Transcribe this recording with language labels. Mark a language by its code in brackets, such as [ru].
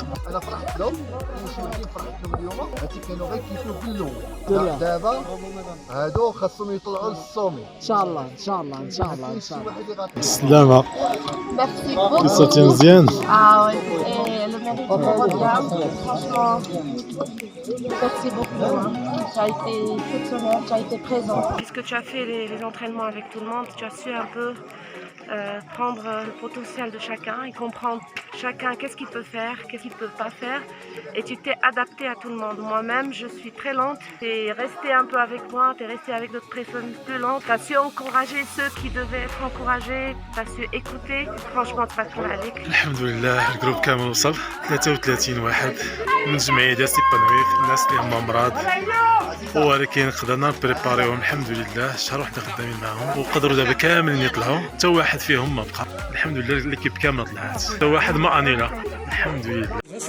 [ar] انا فرحت لهم المشاهدين فرحت لهم اليوم هاتي كانوا غير كيفيو كلهم دابا هادو خاصهم يطلعوا للصومي ان شاء الله ان شاء الله ان شاء الله ان شاء الله. بالسلامه. [fr] Merci beaucoup. [ar] قصتي مزيان. [fr] Ah ouais, et le mérite revient. Franchement, merci beaucoup. Tu as été exceptionnel, tu as été présent. Puisque tu as fait les entraînements avec tout le monde, tu as su un peu prendre le potentiel de chacun et comprendre chacun qu'est-ce qu'il peut faire, qu'est-ce qu'il ne peut pas faire. Et tu t'es adapté à tout le monde. Moi-même, je suis très lente. Tu es resté un peu avec moi, tu es resté avec d'autres personnes plus lentes. Tu as su encourager ceux qui devaient être encouragés. Tu as su écouter. Franchement, tu passes [ar] عليك. الحمد لله الجروب كامل وصل 33 واحد من جمعيه ديال سيبانوير الناس اللي هما مرض ولكن قدرنا نبريباريوهم الحمد لله شهر واحد خدامين معاهم وقدروا دابا كاملين يطلعوا حتى واحد فيهم ما بقى الحمد لله ليكيب كامله طلعت حتى واحد ما انيلا الحمد لله.